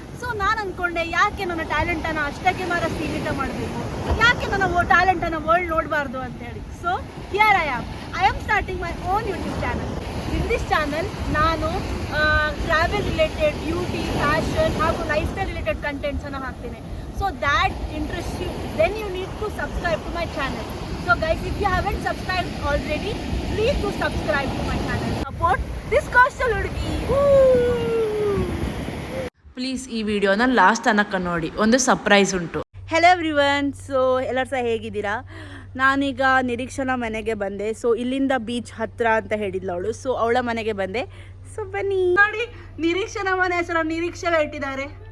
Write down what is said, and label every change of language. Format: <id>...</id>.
<kn>So ನಾನು ಅಂದ್ಕೊಂಡೆ ಯಾಕೆ ನನ್ನ ಟ್ಯಾಲೆಂಟನ್ನು ಅಷ್ಟಕ್ಕೆ ಮಾತ್ರ ಸೀಮಿತ ಮಾಡಬೇಕು, ಯಾಕೆ ನನ್ನ ಟ್ಯಾಲೆಂಟನ್ನು ವರ್ಲ್ಡ್ ನೋಡಬಾರ್ದು ಅಂತೇಳಿ.</kn> <en>So here I am starting my own YouTube channel. In this channel</en> <kn>ನಾನು ಟ್ರಾವೆಲ್ ರಿಲೇಟೆಡ್, ಬ್ಯೂಟಿ, ಫ್ಯಾಷನ್ ಹಾಗೂ ಲೈಫ್ ಸ್ಟೈಲ್ ರಿಲೇಟೆಡ್ ಕಂಟೆಂಟ್ಸನ್ನು ಹಾಕ್ತೇನೆ.</kn> <en>So that interests you, then you need to subscribe to my channel. So guys, if you haven't subscribed already, please do subscribe to my channel. Support this coastal ಹುಡುಗಿ.</en> <kn>Please ಈ ವಿಡಿಯೋನ last ತನಕ ನೋಡಿ, ಒಂದು surprise ಉಂಟು.</kn> <en>Hello everyone.</en> <kn>So ಎಲ್ಲರೂ ಸಹ ಹೇಗಿದ್ದೀರಾ? ನಾನೀಗ ನಿರೀಕ್ಷಣ ಮನೆಗೆ ಬಂದೆ. ಸೊ ಇಲ್ಲಿಂದ ಬೀಚ್ ಹತ್ರ ಅಂತ ಹೇಳಿದ್ಲು ಅವಳು. ಸೊ ಅವಳ ಮನೆಗೆ ಬಂದೆ. ಸೊ ಬನ್ನಿ ನೋಡಿ, ನಿರೀಕ್ಷಣ ಮನೆ ಹೆಸರು ನಿರೀಕ್ಷೆ ಇಟ್ಟಿದ್ದಾರೆ.</kn>